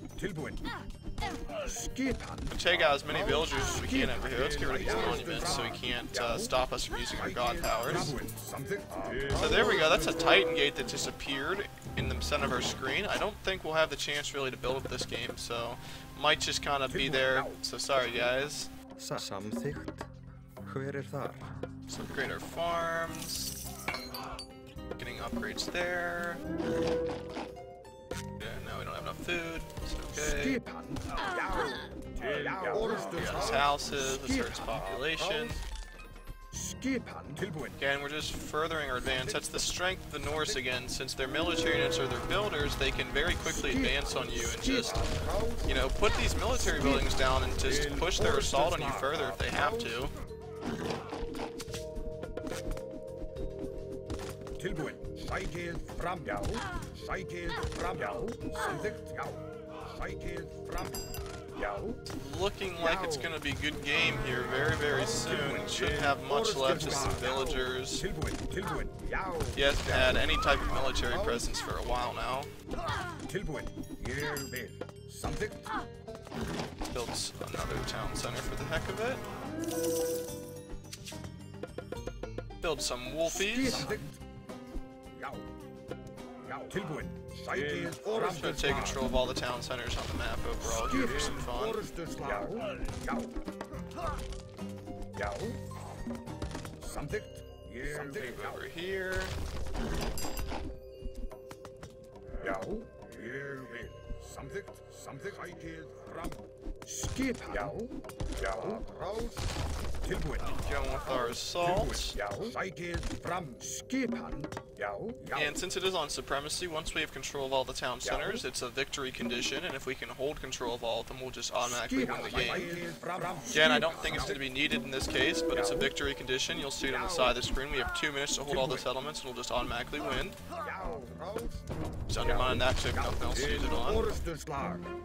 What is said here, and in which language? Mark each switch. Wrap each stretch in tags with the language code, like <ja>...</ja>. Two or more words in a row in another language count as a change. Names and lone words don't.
<en>Take out as many villagers as we can over here. Let's get rid of these monuments so he can't stop us from using our god powers. So there we go, that's a Titan gate that just appeared in the center of our screen. I don't think we'll have the chance really to build up this game, so might just kind of be there. So sorry guys.</en> <is>Samþykkt. Hver þar?</is> <en>Let's upgrade our farms. Getting upgrades there. Yeah, no, we don't have enough food. It's okay. We got his houses, this hurts population. Again, we're just furthering our advance. That's the strength of the Norse again. Since their military units are their builders, they can very quickly advance on you and just, you know, put these military buildings down and just push their assault on you further if they have to.</en> <is>Tilbúin. Sækið fram. Já. Sækið fram. Já. Samþykkt. Já. Sækið fram. Já.</is> <en>Looking like it's going to be a good game here very, very soon. Shouldn't have much left, just some villagers.</en> <is>Tilbúin. Tilbúin. Já.</is> <en>He hasn't had any type of military presence for a while now.</en> <is>Tilbúin. Ég vil. Samþykkt.</is> <en>Built another town center for the heck of it. Build some wolfies. We're going to take control of all the town centers on the map overall here for some fun. Move over here.</en> <is>Samþykkt, samþykkt. Sækið fram. Skipan. Já, já. Ráð. Tilbúin.</is> <en>Going with our assault.</en> <is>Já, sækið fram. Skipan. Já, já.</is> <en>And since it is on Supremacy, once we have control of all the town centers, it's a victory condition, and if we can hold control of all of them, we'll just automatically win the game. Again, I don't think it's going to be needed in this case, but it's a victory condition. You'll see it on the side of the screen. We have 2 minutes to hold all the settlements, and we'll just automatically win. Just undermine that so nothing else to use it on.</en>